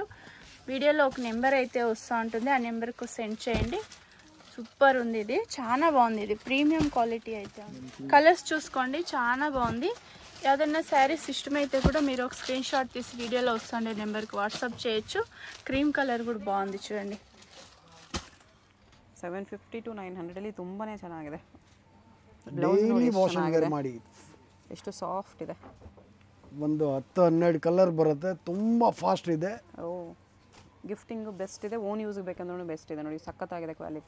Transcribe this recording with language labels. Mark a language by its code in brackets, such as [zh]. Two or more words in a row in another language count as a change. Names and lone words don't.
[te] వీడియోలో ఒక నెంబర్ అయితే వస్తూ ఉంటుంది, ఆ నెంబర్కు సెండ్ చేయండి. సూపర్ ఉంది, ఇది చాలా బాగుంది. ఇది [en] premium quality [te] అయితే ఉంది. కలర్స్ చూసుకోండి, చాలా బాగుంది. ఏదైనా శారీస్ ఇష్టమైతే కూడా మీరు ఒక [en] screen shot [te] తీసి వీడియోలో వస్తుండే నెంబర్కి వాట్సాప్ చేయొచ్చు. [en] cream colour [te] కూడా ಬಾಂದಿ చూడండి. [kn] 750 to 900 ಅಲ್ಲಿ ತುಂಬಾನೇ ಚೆನ್ನಾಗಿದೆ. [en] daily wash wear [kn] ಮಾಡಿ ಎಷ್ಟು ಸಾಫ್ಟ್ ಇದೆ. ಒಂದು 10-12 ಕಲರ್ ಬರುತ್ತೆ, ತುಂಬಾ ಫಾಸ್ಟ್ ಇದೆ. ಓ, [en] gifting best [kn] ಇದೆ, [en] own use [kn] ಬೇಕಂದ್ರೂ ಬೆಸ್ಟ್ ಇದೆ ನೋಡಿ. ಸಕ್ಕತ್ತಾಗಿದೆ ಕ್ವಾಲಿಟಿ.